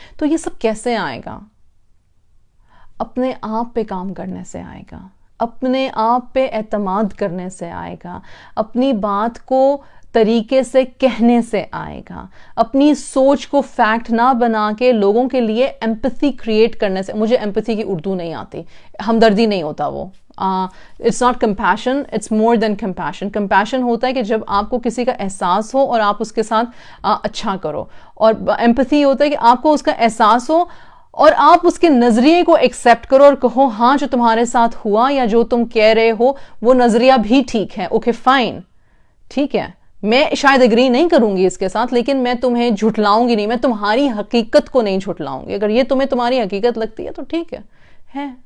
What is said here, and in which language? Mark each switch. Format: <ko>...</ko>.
<ur>تو یہ سب کیسے آئے گا؟ اپنے آپ پہ کام کرنے سے آئے گا, اپنے آپ پہ اعتماد کرنے سے آئے گا, اپنی بات کو طریقے سے کہنے سے آئے گا, اپنی سوچ کو فیکٹ نہ بنا کے لوگوں کے لیے ایمپتھی کریٹ کرنے سے. مجھے ایمپتھی کی اردو نہیں آتی, ہمدردی نہیں ہوتا وہ.</ur> <en>It's not compassion, it's more than compassion.</en> <ur>Compassion ہوتا ہے کہ جب آپ کو کسی کا احساس ہو اور آپ اس کے ساتھ اچھا کرو, اور ایمپتھی ہوتا ہے کہ آپ کو اس کا احساس ہو اور آپ اس کے نظریے کو ایکسیپٹ کرو اور کہو ہاں جو تمہارے ساتھ ہوا یا جو تم کہہ رہے ہو وہ نظریہ بھی ٹھیک ہے, اوکے فائن, ٹھیک ہے, میں شاید اگری نہیں کروں گی اس کے ساتھ, لیکن میں تمہیں جھٹلاؤں گی نہیں, میں تمہاری حقیقت کو نہیں جھٹلاؤں گی. اگر یہ تمہیں تمہاری حقیقت لگتی ہے تو ٹھیک ہے.</ur>